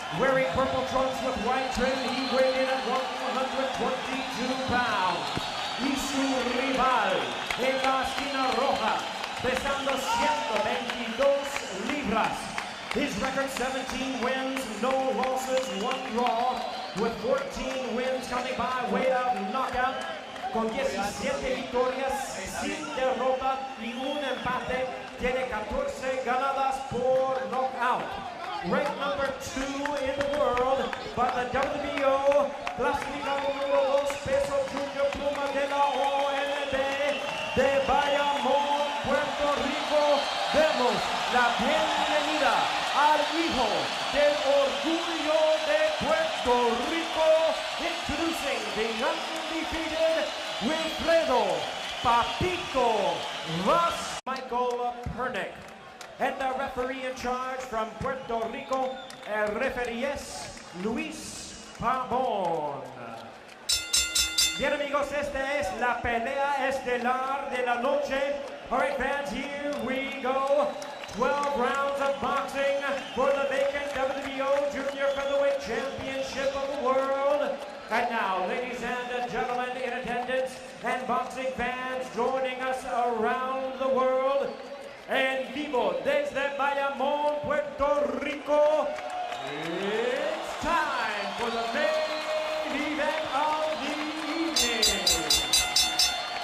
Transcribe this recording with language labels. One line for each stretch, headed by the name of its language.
English: Wearing purple trunks with white trim, he weighed in at 122 pounds.
Spanish: Y su rival en la esquina roja, pesando 122 libras.
English: His record 17 wins, no losses, 1 draw, with 14 wins coming by way of knockout.
Spanish: Con 17 victorias, sin derrota y un empate, tiene 14 ganadas por knockout.
English: Ranked number 2 in the world by the WBO,
Spanish: clasificado número 2, peso junior pluma de la ONB de Bayamon, Puerto Rico. Demos la bienvenida al hijo del orgullo de Puerto Rico,
English: introducing the undefeated Wilfredo Papito Vasquez. Michael Pernick. And the referee in charge from Puerto Rico,
Spanish: el referee es Luis Pabon. Bien amigos, esta es la pelea estelar de la noche.
English: All right fans, here we go. 12 rounds of boxing for the vacant WBO Junior Featherweight Championship of the world. And now, ladies and gentlemen in attendance and boxing fans joining us around the world,
Spanish: en vivo desde Bayamon, Puerto Rico,
English: it's time for the main event of the evening.